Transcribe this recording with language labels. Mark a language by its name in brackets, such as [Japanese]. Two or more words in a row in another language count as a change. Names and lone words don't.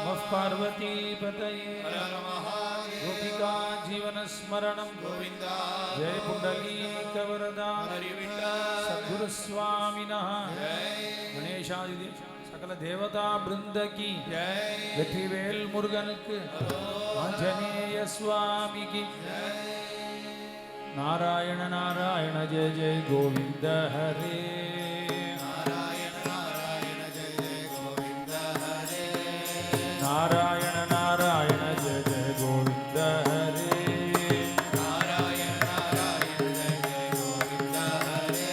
[Sanskrit] पार्वती पतये गोपिका जीवन स्मरणं गोविंदा जय पुंडलीक वरदा सद्गुरु स्वामिनः गणेशादि सकल देवता वृंद की [Tamil] வெற்றிவேல் முருகனுக்கு [Sanskrit] ஆஞ்சநேய स्वामी की नारायण नारायण जय जय गोविंद हरे नारायण नारायण जय जय गोविंद हरे नारायण नारायण जय जय गोविंद हरे